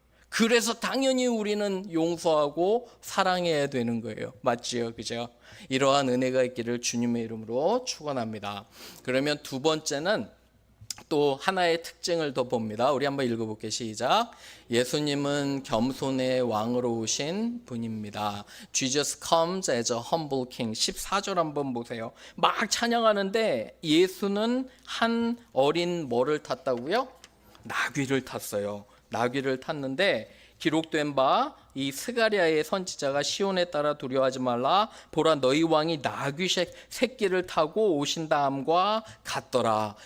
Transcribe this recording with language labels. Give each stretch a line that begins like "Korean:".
Korean: 그래서 당연히 우리는 용서하고 사랑해야 되는 거예요. 맞지요? 그죠? 이러한 은혜가 있기를 주님의 이름으로 축원합니다. 그러면 두 번째는 또 하나의 특징을 더 봅니다. 우리 한번 읽어볼게요. 시작. 예수님은 겸손의 왕으로 오신 분입니다.
English: Jesus comes as a humble king.
Korean: 14절 한번 보세요. 막 찬양하는데 예수는 한 어린 뭐를 탔다고요? 나귀를 탔어요. 나귀를 탔는데 기록된 바 이 스가랴의 선지자가 시온에 따라 두려워하지 말라 보라 너희 왕이 나귀 새끼를 타고 오신다함과 같더라.